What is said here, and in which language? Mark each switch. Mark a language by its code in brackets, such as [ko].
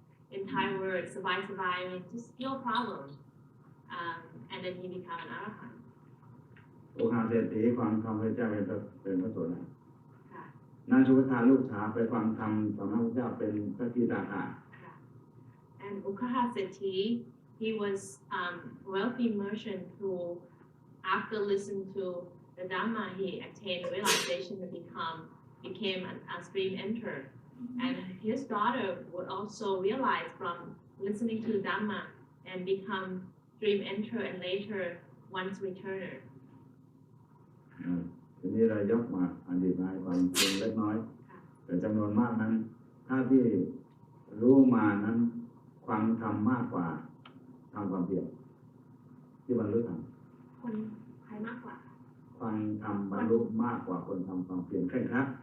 [en] In Thai word, sabai means just no problem. And then he became an arahant. [th] โอคาเศรษฐีฟังธรรมพระเจ้าเป็นพระโสดา ค่ะ นางสุภทาลูกสาวไปฟังธรรมสำนักพระเจ้าเป็นพระกีตาคา [en] And Ukahasati, he was wealthy merchant who, after listening to the Dhamma, he attained realization and became a stream enter. And his daughter would also realize from listening to the Dhamma and become stream enter and later one's returner. [th] ทีนี้เรายกมาอดีตมาให้ฟังเพียงเล็กน้อย แต่จำนวนมากนั้น ถ้าที่รู้มานั้นฟังธรรมมากกว่าทำความเพียรที่บรรลุธรรม คนใครมากกว่า ฟังธรรมบรรลุมากกว่าคนทำความเพียรเคร่งครัด